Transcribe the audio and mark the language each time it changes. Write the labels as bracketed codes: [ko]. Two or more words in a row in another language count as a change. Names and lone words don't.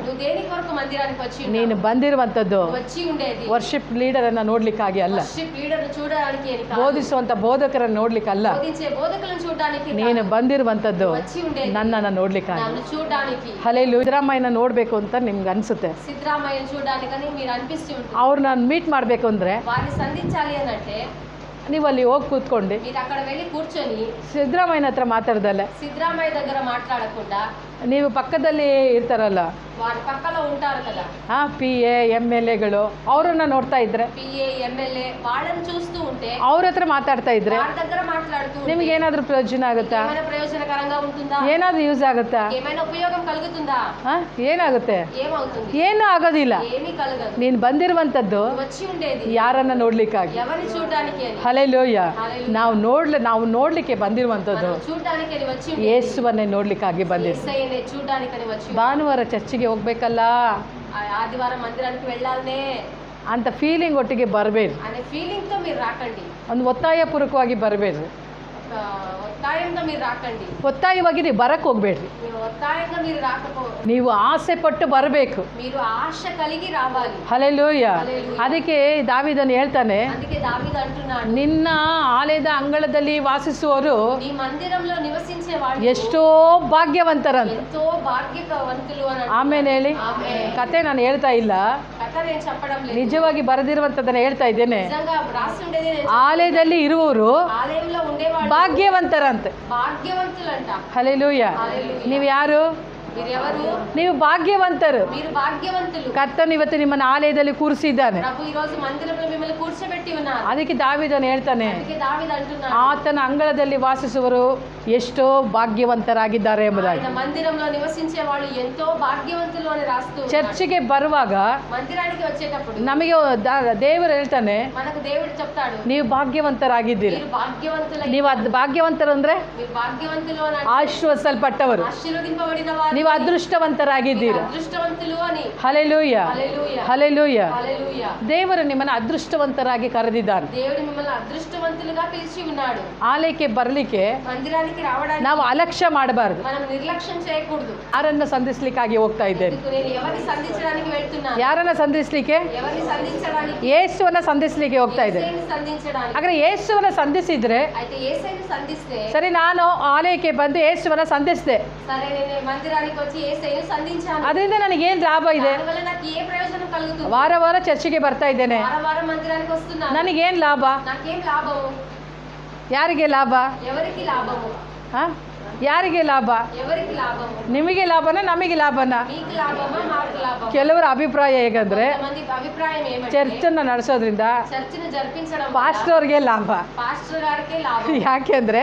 [kn] ನೀನು ಬಂದಿರುವಂತದ್ದು ವರ್ಷಿಪ್ ಲೀಡರ್ ಅನ್ನ ನೋಡ್ಲಿಕ್ಕಾಗಿ ಅಲ್ಲ, ಬೋಧಿಸುವಂತ ಬೋಧಕರನ್ನು ನೋಡ್ಲಿಕ್ಕಲ್ಲ. ನೀನು ಬಂದಿರುವಂತದ್ದು ನನ್ನನ್ನು ನೋಡ್ಲಿಕ್ಕಾಗಿ. ಹಲ್ಲೆಲೂಯಾ. ಸಿದ್ದರಾಮಯ್ಯನ ನೋಡ್ಬೇಕು ಅಂತ ನಿಮ್ಗೆ ಅನ್ಸುತ್ತೆ. ಅವ್ರನ್ನ ಮೀಟ್ ಮಾಡ್ಬೇಕು ಅಂದ್ರೆ ನೀವು ಅಲ್ಲಿ ಹೋಗಿ ಕೂತ್ಕೊಂಡು [te] మీరు అక్కడ వెళ్ళి కూర్చొని [kn] ಸಿದ್ದರಾಮಯ್ಯನ ಹತ್ರ ಮಾತಾಡದಲ್ಲ, [te] సిద్ధరామయ్య దగ్గర మాట్లాడకుండా [kn] ನೀವು ಪಕ್ಕದಲ್ಲಿ ఇర్తారಲ್ಲ, [te] వారి పక్కలో ఉంటారు కదా, [kn] PA MLAಗಳು ಅವರನ್ನ ನೋಡ್ತಾ ಇದ್ರೆ, [te] PA MLA వాళ్ళని చూస్తూ ఉంటే, [kn] ಅವ್ರ ಹತ್ರ ಮಾತಾಡ್ತಾ ಇದ್ರೆ [te] వారి దగ్గర మాట్లాడుతూ [kn] ನಿಮ್ಗೆ ಏನಾದರೂ ಪ್ರಯೋಜನ ಆಗುತ್ತಾ? [te] ఏమైనా ప్రయోజనకరంగా ఉంటుందా? [kn] ಏನಾದರೂ ಯೂಸ್ ಆಗುತ್ತಾ? [te] ఏమైనా ఉపయోగం కలుగుతుందా? [kn] ಏನಾಗುತ್ತೆ? [te] ఏమవుతుంది? [kn] ಏನೂ ಆಗೋದಿಲ್ಲ. [te] ఏమీ కలగదు. [kn] ನೀನು ಬಂದಿರುವಂಥದ್ದು [te] వచ్చి ఉండేది [kn] ಯಾರನ್ನ ನೋಡ್ಲಿಕ್ಕಾಗಿ. [te] ఎవరిని చూడడానికి అని. [kn] ಹಲ್ಲೆಲೂಯಾ. ನಾವು ನೋಡ್ಲಿಕ್ಕೆ ಬಂದಿರುವಂಥದ್ದು [te] చూడడానికి అని వచ్చి ఉండేది. [kn] ಯೇಸುವನ್ನೇ ನೋಡ್ಲಿಕ್ಕಾಗಿ ಬಂದಿದ್ದು. [te] యేసయ్యనే చూడడానికి అని వచ్చి. [kn] ಭಾನುವಾರ ಚರ್ಚಿಗೆ ಹೋಗ್ಬೇಕಲ್ಲ [te] ఆదివారం మందిరానికి వెళ్ళాలనే [kn] ಅಂತ ಫೀಲಿಂಗ್ ಒಟ್ಟಿಗೆ ಬರಬೇಡಿ. [te] అనే ఫీలింగ్ తో మీరు రాకండి. [kn] ಒಂದು ಒತ್ತಾಯಪೂರ್ವಕವಾಗಿ ಬರಬೇಡ್ರಿ. [te] ಒತ್ತಾయంగా మీరు రాకండి. [kn] ಒತ್ತಾಯವಾಗಿ ನೀವು ಬರಕ್ಕೆ ಹೋಗ್ಬೇಡ್ರಿ. [te] ಒತ್ತಾయంగా మీరు రాకపో, [kn] ನೀವು ಆಸೆ ಪಟ್ಟು ಬರಬೇಕು. [te] మీరు ఆశ కలిగి రావాలి. [kn] ಹಲ್ಲೆಲೂಯಾ. ಅದಕ್ಕೆ ದಾವೀದನು ಹೇಳ್ತಾನೆ, [te] అందుకే దావీదు అంటున్నాడు, [kn] ನಿನ್ನ ಆಲಯದ ಅಂಗಳದಲ್ಲಿ ವಾಸಿಸುವವರು [te] నీ మందిరంలో నివసించే వాళ్ళు [kn] ಎಷ್ಟೋ ಭಾಗ್ಯವಂತರಂತ. [te] ఎంతో భాగ్యవంతులు అని. [kn] ಆಮೇಲೆ ಹೇಳಿ, ಕತೆ ನಾನು ಹೇಳ್ತಾ ಇಲ್ಲ, [te] కథ నేను చెప్పడం లేదు, [kn] ನಿಜವಾಗಿ ಬರೆದಿರುವಂಥದ್ದನ್ನು ಹೇಳ್ತಾ ಇದ್ದೇನೆ. [te] నిజంగా రాసి ఉండేది నేను. [kn] ಆಲಯದಲ್ಲಿ ಇರುವವರು [te] ఆలయంలో ఉండేవాళ్ళు [kn] ಭಾಗ್ಯವಂತರಂತೆ. [te] భాగ్యవంతులంట. హల్లెలూయా. [kn] ನೀವು ಯಾರು? [te] మీరు ఎవరు? [kn] ನೀವು ಭಾಗ್ಯವಂತರು. [te] మీరు భాగ్యవంతులు. [kn] ಕರ್ತನು ಇವತ್ತು ನಿಮ್ಮನ್ನು ಆಲಯದಲ್ಲಿ ಕೂರಿಸಿದ್ದಾನೆ. [te] ప్రభు ఈ రోజు మందిరంలో మిమ్మల్ని కూర్చోబెట్టి ఉన్నారు. [kn] ಅದಕ್ಕೆ ದಾವೀದನು ಹೇಳ್ತಾನೆ, [te] అందుకే దావీదు అంటున్నాడు, [kn] ಆತನ ಅಂಗಳದಲ್ಲಿ ವಾಸಿಸುವರು ಎಷ್ಟೋ ಭಾಗ್ಯವಂತರಾಗಿದ್ದಾರೆ ಎಂಬುದಾಗಿ. [te] ఆయన మందిరంలో నివసించే వాళ్ళు ఎంతో భాగ్యవంతులు అని రాస్తూ ఉన్నాడు. [kn] ಚರ್ಚಿಗೆ ಬರುವಾಗ [te] మందిరానికి వచ్చేటప్పుడు [kn] ನಮಗೆ ದೇವರು ಹೇಳ್ತಾನೆ, [te] మనకు దేవుడు చెప్తాడు, [kn] ನೀವು ಭಾಗ್ಯವಂತರಾಗಿದ್ದೀರಿ. [te] మీరు భాగ్యవంతులు. [kn] ನೀವು ಭಾಗ್ಯವಂತರು ಅಂದ್ರೆ [te] మీరు భాగ్యవంతులు అని, [kn] ಆಶೀರ್ವದಿಸಲ್ಪಟ್ಟವರು. [te] ఆశీర్వదింపబడిన వారు, [kn] ನೀವು ಅದೃಷ್ಟವಂತರಾಗಿದ್ದೀರಿ. [te] అదృష్టవంతులు అని. [kn] ಹಲ್ಲೆಲೂಯಾ. [te] హల్లెలూయా. [kn] ಹಲ್ಲೆಲೂಯಾ. [te] హల్లెలూయా. [kn] ದೇವರು ನಿಮ್ಮನ್ನು ಅದೃಷ್ಟವಂತರಾಗಿ ಕರೆದಿದ್ದಾನೆ. [te] దేవుడు మిమ్మల్ని అదృష్టవంతులుగా పిలిచి ఉన్నాడు. [kn] ಆಲಯಕ್ಕೆ ಬರಲಿಕ್ಕೆ [te] మందిరానికి రావడానికి [kn] ನಾವು ಅಲಕ್ಷ್ಯ ಮಾಡಬಾರದು. [te] మనం నిర్లక్ష్యం చేయకూడదు. [kn] ಯಾರನ್ನ ಸಂಧಿಸ್ಲಿಕ್ಕಾಗಿ ಹೋಗ್ತಾ ಇದ್ದೇನೆ? [te] ఎందుకు నేను ఎవరిని సంధించడానికి వెళ్తున్నాను? [kn] ಯಾರನ್ನ ಸಂಧಿಸ್ಲಿಕ್ಕೆ? [te] ఎవరిని సంధించడానికి? [kn] ಯೇಸುವನ್ನ ಸಂಧಿಸ್ಲಿಕ್ಕೆ ಹೋಗ್ತಾ ಇದ್ದೇನೆ. [te] యేసయ్యని సంధించడానికి. [kn] ಹಾಗಾದ್ರೆ ಯೇಸುವನ್ನ ಸಂಧಿಸಿದ್ರೆ [te] అయితే యేసయ్యని సంధిస్తే, [kn] ಸರಿ, ನಾನು ಆಲಯಕ್ಕೆ ಬಂದು ಯೇಸುವನ್ನ ಸಂಧಿಸಿದೆ, [te] సరే నేను మందిరానికి వచ్చి యేసయ్యని సంధించాను, [kn] ಅದರಿಂದ ನನಗೇನು ಲಾಭ ಇದೆ? [te] దానివల్ల నాకు ఏ ప్రయోజనం కలుగుతుంది? [kn] ವಾರ ವಾರ ಚರ್ಚಿಗೆ ಬರ್ತಾ ಇದ್ದೇನೆ, [te] వారం వారం మందిరానికి వస్తున్నాను, [kn] ನನಗೇನು ಲಾಭ? [te] నాకేం లాభము? [kn] ಯಾರಿಗೆ ಲಾಭ? [te] ఎవరికి లాభము? [kn] ಯಾರಿಗೆ ಲಾಭ? [te] ఎవరికి లాభము? [kn] ನಿಮಗೆ ಲಾಭನ ನಮಗೆ ಲಾಭನ? [te] మీకు లాభమా మాకు లాభమా? [kn] ಕೆಲವರ ಅಭಿಪ್ರಾಯ ಹೇಗಂದ್ರೆ, [te] కొంతమంది అభిప్రాయం ఏమంటే, [kn] ಚರ್ಚನ್ನ ನಡೆಸೋದ್ರಿಂದ [te] చర్చిని జరిపించడం [kn] ಪಾಸ್ಟರ್ಗೆ ಲಾಭ. [te] పాస్టర్ గారికే లాభం. [kn] ಯಾಕೆಂದ್ರೆ